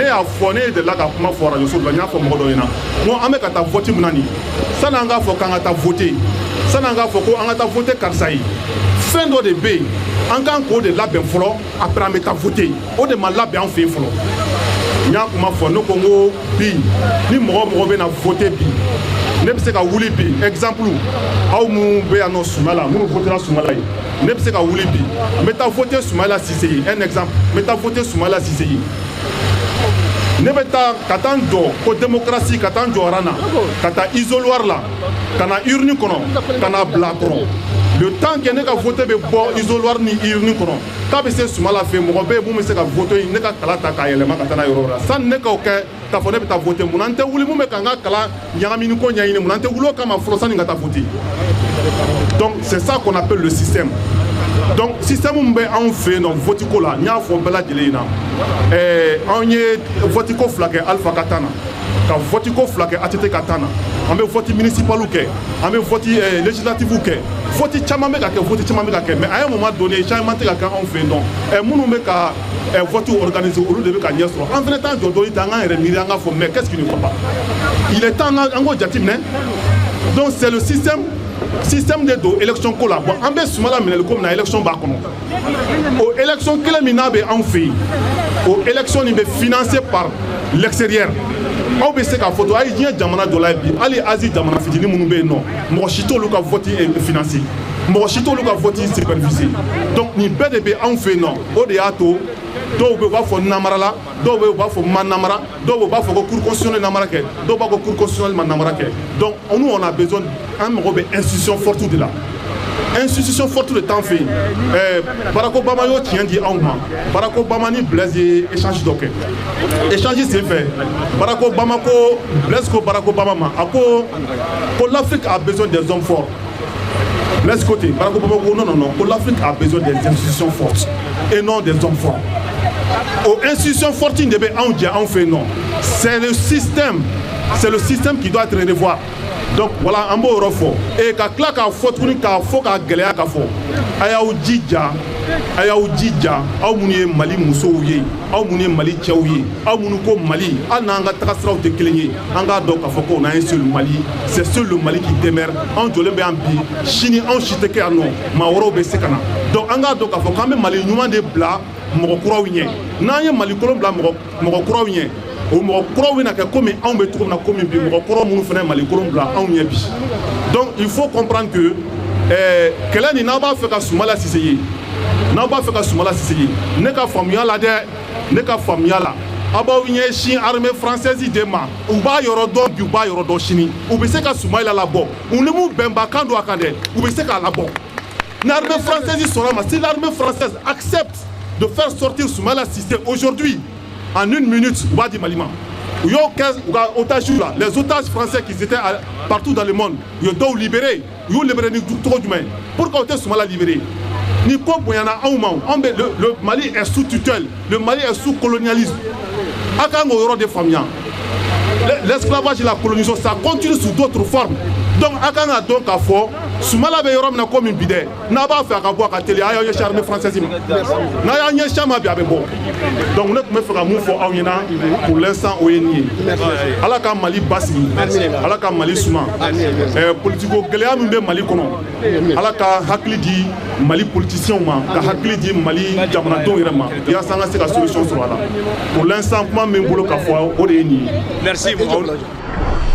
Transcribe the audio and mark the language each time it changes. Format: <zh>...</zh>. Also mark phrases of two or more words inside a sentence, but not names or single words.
<bm>y'a fɔ ne delila ka kuma fɔ radio so la n y'a fɔ mɔgɔ dɔ ɲɛna n ko an bɛ ka taa vote min na nin sani an k'a fɔ k'an ka taa vote sani an k'a fɔ ko an ka taa vote karisa ye fɛn dɔ de bɛ yen an kan k'o de labɛn fɔlɔ après an bɛ taa vote o de ma labɛn an fɛ yen fɔlɔ n y'a kuma fɔ ne ko n ko bi ni mɔgɔ bɛ na vote bi ne bɛ se ka wuli bi exemple aw minnu bɛ yan nɔ Sumala minnu votera Sumala ye ne bɛ se ka wuli bi n bɛ taa vote Sumala Sise ye</bm> <fr>un exemple</fr> <bm>n bɛ taa vote Sumala Sise ye ne bɛ taa ka taa n jɔ ko démocratie ka taa n jɔ na ka taa isoloir la ka na urne kɔnɔ ka na bila kɔrɔ</bm> <fr>le temps que</fr> <bm>ne ka vote bɛ bɔ isoloir ni urne kɔnɔ k'a bɛ se Sumala fɛ mɔgɔ bɛ yen mun bɛ se ka vote in ne ka kala ta k'a yɛlɛma ka taa n'a yɔrɔ la sanni ne k'o kɛ k'a fɔ ne bɛ taa vote mun na n tɛ wuli mun bɛ ka n ka kala ɲagamini ko ɲɛɲini mun na n tɛ wuli o kama fɔlɔ sanni n ka taa vote</bm> <fr>donc c'est ça qu'on appelle le système donc</fr> <bm>système min bɛ anw fɛ yen nɔ vote ko la n y'a fɔ bɛɛ lajɛlen na anw ye vote ko fila kɛ Alpha ka temps na ka vote ko fila kɛ ATT ka temps na an bɛ</bm> <fr>vote municipal</fr> <bm>kɛ an bɛ</bm> <fr>vote législative</fr> <bm>kɛ vote caman bɛ ka kɛ vote caman bɛ ka kɛ</bm> <fr>mais à un moment donné changement</fr> <bm>tɛ ka kɛ anw fɛ yen nɔ minnu bɛ ka</bm> <fr>vote organiser</fr> <bm>olu de bɛ ka ɲɛ sɔrɔ an fana t'an jɔ dɔɔni ta an k'an yɛrɛ miiri an k'a fɔ</bm> <fr>mais qu'est-ce qui ne va pas il est temps</fr> <bm>an k'o jateminɛ</bm> <fr>donc c'est le système de</fr> <bm>don élection ko la bon an bɛ Sumala minɛli ko min na élection b'a kɔnɔ o élection kelen min n'a bɛ anw fɛ yen o élection nin bɛ</bm> <fr>financé par l'extérieur</fr> <bm>aw bɛ se k'a fɔ to a ye diɲɛ jamana dɔ la bi hali Asie jamana fitinin minnu bɛ yen nɔ mɔgɔ si t'olu ka</bm> <fr>vote financé</fr> <bm>mɔgɔ si t'olu ka</bm> <fr>vote supervisé</fr> <bm>donc nin bɛɛ de bɛ anw fɛ yen nɔ o de y'a to dɔw bɛ u b'a fɔ namara la dɔw bɛ u b'a fɔ ma namara dɔw bɛ u b'a fɔ ko</bm> <fr>cour constitutionnelle</fr> <bm>namara kɛ dɔw b'a fɔ</bm> <fr>cour constitutionnelle</fr> <bm>ma namara kɛ</bm> <fr>donc nous on a besoin</fr> <bm>an mago bɛ</bm> <fr>institution forte de la institution forte</fr> <bm>de t'en fɛ Barack Obama y'o tiɲɛ di anw ma Barack Obama ni Blaise ye échange dɔ kɛ échange sen fɛ Barack Obama ko Blaise ko Barack Obama ma a ko</bm> <fr>l'Afrique a besoin des hommes forts</fr> <bm>Blaise côté Barack Obama ko non ko</bm> <fr>l'Afrique a besoin des institutions fortes et non des hommes forts aux institutions fortes</fr> <bm>de bɛ anw jɛ anw fɛ</bm> <fr>non c'est le système qui doit être revu donc voilà</fr> <bm>an b'o yɔrɔ fɔ ka tila k'a fɔ tuguni k'a fɔ k'a gɛlɛya k'a fɔ a y'aw jija a y'aw jija aw minnu ye Mali musow ye aw minnu ye Mali cɛw ye aw minnu ko Mali hali n'an ka tagasiraw tɛ kelen ye an k'a dɔn k'a fɔ ko</bm> <fr>on a un seul Mali c'est seul le Mali qui demeure</fr> <bm>anw jɔlen bɛ yan bi sini anw si tɛ kɛ yan nɔ maa wɛrɛw bɛ se ka na donc an k'a dɔn k'a fɔ k'an bɛ Mali ɲuman de bila mɔgɔ kuraw ɲɛ n'an ye Mali kolon bila mɔgɔ kuraw ɲɛ o mɔgɔ kuraw bɛna kɛ komi anw bɛ cogo min na komi bi mɔgɔ kuraw minnu fana ye Mali kolon bila anw ɲɛ bi</bm> <fr>donc il faut comprendre que</fr> <bm>kɛlɛ nin n'aw b'a fɛ ka Soumala Cissé ye n'aw b'a fɛ ka Soumala Cissé ye ne ka faamuya la dɛ ne ka faamuya la aw b'aw ɲɛsin</bm> <fr>armée française</fr> <bm>de ma u b'a yɔrɔ dɔn bi u b'a yɔrɔ dɔn sini u bɛ se ka Soumala labɔ u ni mun bɛnbakan don a kan dɛ u bɛ se k'a labɔ ni</bm> <fr>armée française</fr> <bm>sɔrɔ a ma si</bm> <fr>l'armée française accepte de faire sortir Soumala Cissé aujourd'hui en 1 minute</fr> <bm>u b'a di Mali ma u y'o kɛ u ka otages la</bm> <fr>les otages français qui étaient partout dans le monde</fr> <bm>u ye dɔw libéré u y'u libéré ni cogo jumɛn pourquoi u tɛ Soumala libéré ni ko bonyana anw ma anw bɛ</bm> <fr>le Mali est sous tutelle le Mali est sous colonialisme</fr> <bm>a kan k'o yɔrɔ de faamuya</bm> <fr>l'esclavage et la colonisation ça continue sous d'autres formes</fr> <bm>donc a kan ka dɔn k'a fɔ Soumala bɛ yɔrɔ min na komi bi dɛ n'a b'a fɛ a ka bɔ a ka teli a y'aw ɲɛsin armée française ma n'a y'a ɲɛsin a ma bi a bɛ bɔ donc ne tun bɛ fɛ ka mun fɔ aw ɲɛna</bm> <fr>pour l'instant</fr> <bm>o ye nin ye Ala ka Mali basigi Ala ka Mali suma politiko gɛlɛya min bɛ Mali kɔnɔ Ala ka hakili di Mali politiciens ma ka hakili di Mali jamanadenw yɛrɛ ma yaasa an ka se ka solution sɔrɔ a la</bm> <fr>pour l'instant</fr> <bm>kuma min bolo ka fɔ o de ye nin ye.</bm> <fr>Merci beaucoup.</fr>